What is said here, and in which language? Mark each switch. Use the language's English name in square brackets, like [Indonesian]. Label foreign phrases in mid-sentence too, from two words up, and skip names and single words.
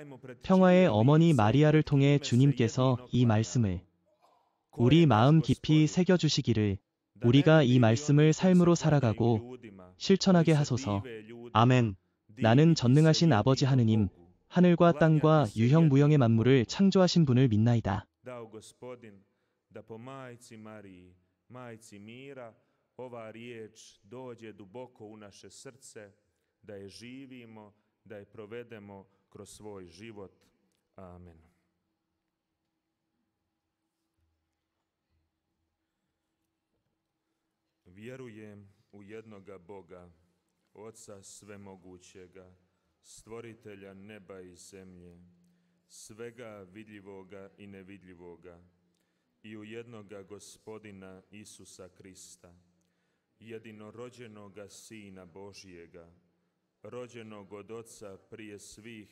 [Korean] 평화의 어머니 마리아를 통해 주님께서 이 말씀을 우리 마음 깊이 새겨주시기를 우리가 이 말씀을 삶으로 살아가고 실천하게 하소서. 아멘. 나는 전능하신 아버지 하느님, 하늘과 땅과 유형무형의 만물을 창조하신 분을 믿나이다. [Croatian] Ova riječ dođe duboko u naše srce, da je živimo, da je provedemo kroz svoj život. Amen. Vjerujem u jednoga Boga, Oca svemogućega, stvoritelja neba i zemlje, svega vidljivoga i nevidljivoga, i u jednoga Gospodina Isusa Krista, jedinorođenoga Sina Božijega, rođenog od Oca prije svih